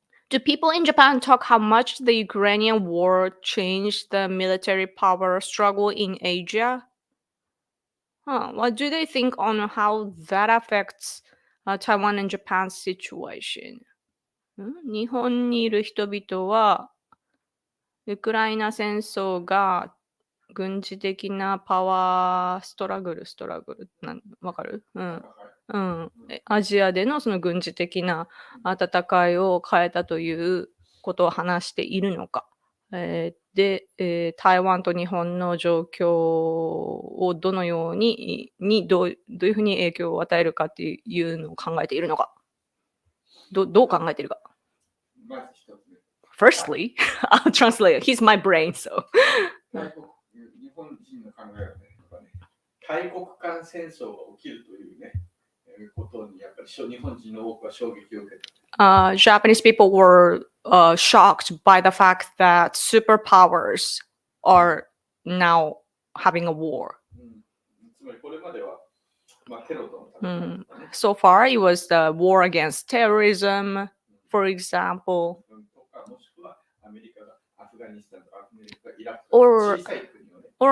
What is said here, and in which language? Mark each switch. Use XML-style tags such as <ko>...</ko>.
<en>Do people in Japan talk how much the Ukrainian war changed the military power struggle in Asia? Huh, what do they think on how that affects Taiwan and Japan's situation?</en> <ja>日本にいる人々はウクライナ戦争が軍事的なパワーストラグルわかる？うん。うん。アジアでのその軍事的な戦いを変えたということを話しているのか。で、台湾と日本の状況をどのようにどういうふうに影響を与えるかっていうのを考えているのか。どう考えているか。</ja> <en>Firstly, I'll translate. He's my brain, so.</en> <ja>日本人の考えはね、大国間戦争が起きるというね、ことにやっぱり日本人の多くは衝撃を受けた。</ja> <en>Japanese people were shocked by the fact that superpowers are now having a war.</en> <ja>つまりこれまでは、テロとの戦いとかね。</ja> <en>So far, it was the war against terrorism, for example.</en> <ja>もしくはアメリカがアフガニスタンとかアメリカがイラクとか小さい国をね。</ja>